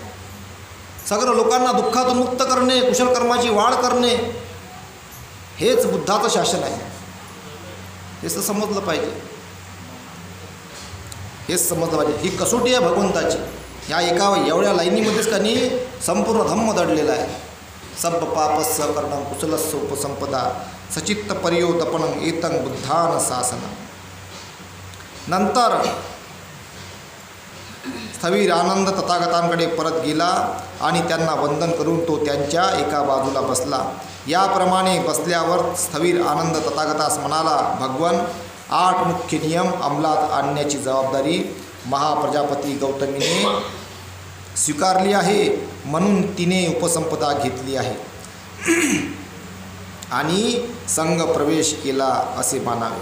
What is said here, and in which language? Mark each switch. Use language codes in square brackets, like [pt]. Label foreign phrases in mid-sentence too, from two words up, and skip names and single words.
[mr] सगळं लोकांना दुःखातून मुक्त करणे, कुशल कर्माची वाढ करणे, हेच बुद्धाचं शासन आहे. हेच तर समजलं पाहिजे, हेच समजलं पाहिजे. ही कसोटी आहे भगवंताची. ह्या एका एवढ्या लाईनीमध्येच त्यांनी संपूर्ण धम्म दडलेला आहे. [pi] सब पापस्य करणं कुशलस्य उपसंपदा सचित्त पर्योदपनं एतं बुद्धान शासनं. [mr] नंतर स्थवीर आनंद तथागतांकडे परत गेला आणि त्यांना वंदन करून तो त्यांच्या एका बाजूला बसला. याप्रमाणे बसल्यावर स्थवीर आनंद तथागतास म्हणाला, भगवन, 8 मुख्य नियम अंमलात आणण्याची जबाबदारी महाप्रजापती गौतमीने स्वीकारली आहे, म्हणून तिने उपसंपदा घेतली आहे आणि संघ प्रवेश केला असे मानावे.